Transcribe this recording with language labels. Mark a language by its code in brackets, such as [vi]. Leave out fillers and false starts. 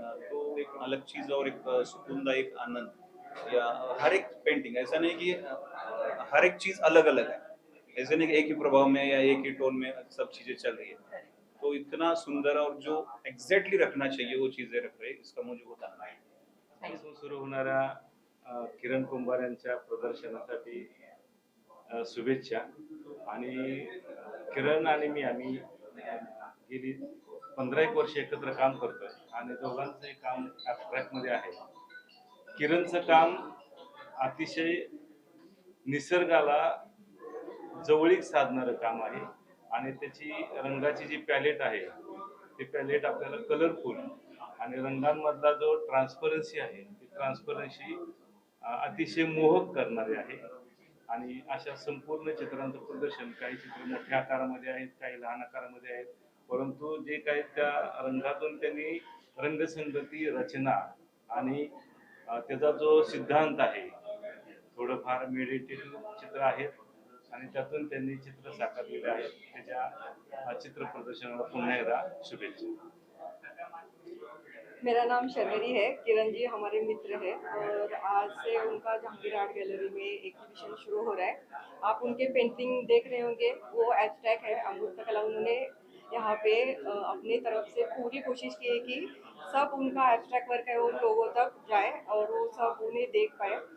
[hi] तो एक अलग चीज और एक सुकूनदायक आनंद, या हर एक पेंटिंग ऐसा नहीं कि हर एक चीज अलग अलग है, ऐसे नहीं कि एक ही प्रभाव में या एक ही टोन में सब चीजें चल रही है। तो इतना सुंदर और जो एग्जैक्टली रखना चाहिए वो चीजें रख रहे, इसका मुझे बहुत आनंद है। [mr] पासून सुरू होणाऱ्या किरण कुंभार यांच्या प्रदर्शनासाठी शुभेच्छा। आणि किरण आणि मी आम्ही गेली 15 एक वर्ष एकत्र काम करतोय आणि दोघांचंही काम ॲब्स्ट्रॅक्टमध्ये आहे। किरणचं काम अतिशय निसर्गाला जवळीक साधणारं काम आहे आणि त्याची रंगाची जी पॅलेट आहे ती पॅलेट आपल्याला कलरफुल आणि रंगांमधला जो ट्रान्सपरन्सी आहे ती ट्रान्सपरन्सी अतिशय मोहक करणारी आहे। आणि अशा संपूर्ण चित्रांचं प्रदर्शन, काही चित्र मोठ्या आकारामध्ये आहेत, काही लहान आकारामध्ये आहेत, परंतु जे काही त्या रंगातून त्यांनी रंगसंगती, रचना आणि त्याचा जो सिद्धांत आहे, थोडंफार मेडिटेटिव्ह चित्र आहेत आणि त्यातून त्यांनी चित्र साकारलेले आहेत। त्याच्या चित्र प्रदर्शनाला पुन्हा एकदा शुभेच्छा। [hi] मेरा नाम शर्वरी है। किरण जी हमारे मित्र हैं और आज से उनका जहांगीर आर्ट गैलरी में एग्जीबिशन शुरू हो रहा है। आप उनके पेंटिंग देख रहे होंगे, वो एब्स्ट्रैक्ट है, अमूर्त कला। उन्होंने यहाँ पे अपनी तरफ से पूरी कोशिश की है कि सब उनका एब्स्ट्रैक्ट वर्क है वो लोगों तक जाए और वो सब उन्हें देख पाए।